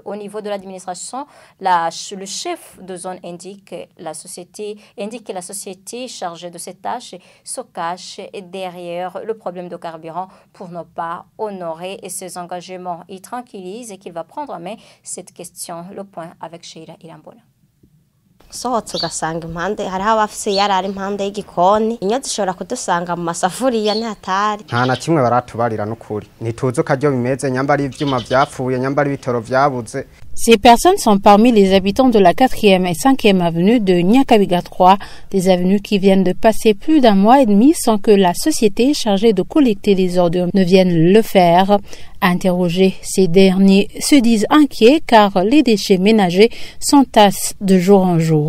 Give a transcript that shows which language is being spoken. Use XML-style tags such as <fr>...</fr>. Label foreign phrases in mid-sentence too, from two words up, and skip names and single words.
<fr>Au niveau de l'administration, le chef de zone indique que la société chargée de ces tâches se cache derrière le problème de carburant pour ne pas honorer ses engagements. Il tranquillise et qu'il va prendre en main cette question. Le point avec Sheila Irambona.</fr> <rn>sohotse ugasanga impande hariho abafise yarari impande y'igikoni inyo zishobora kudusanga mu masafuriya ntihatari nta na kimwe baratubarira n'ukuri ntituzi uko aryo bimeze nyamba ari ivyuma vyapfuye nyamba ari ibitoro vyabuze.</rn> <fr>Ces personnes sont parmi les habitants de la 4e et 5e avenue de Nyakabiga 3, des avenues qui viennent de passer plus d'un mois et demi sans que la société chargée de collecter les ordures ne vienne le faire. Interrogés, ces derniers se disent inquiets car les déchets ménagers s'entassent de jour en jour.</fr>